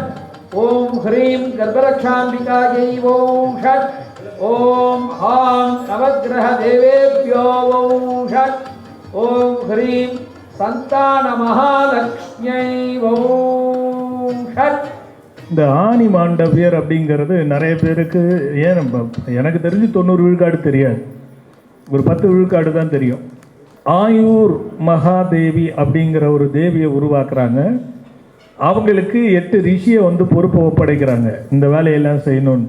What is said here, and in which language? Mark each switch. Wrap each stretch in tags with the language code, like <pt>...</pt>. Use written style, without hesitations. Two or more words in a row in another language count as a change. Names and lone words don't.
<sa>ओम ह्रीं गर्भरक्षाम्बिकायै वौषट्। ओम हां नवग्रह देवेभ्यो वौषट्। ओम ह्रीं संतान महालक्ष्म्यै वौषट्।</sa> <ta>இந்த ஆனி மாண்டவியர் அப்படிங்கிறது நிறைய பேருக்கு எனக்கு தெரிஞ்சு 90 விழுக்காடு தெரியாது, ஒரு 10 விழுக்காடு தான் தெரியும். ஆயூர் மகாதேவி அப்படிங்கிற ஒரு தேவியை உருவாக்குறாங்க. அவங்களுக்கு 8 ரிஷியை பொறுப்பை ஒப்படைக்கிறாங்க இந்த வேலையெல்லாம் செய்யணுன்ட்டு.</ta>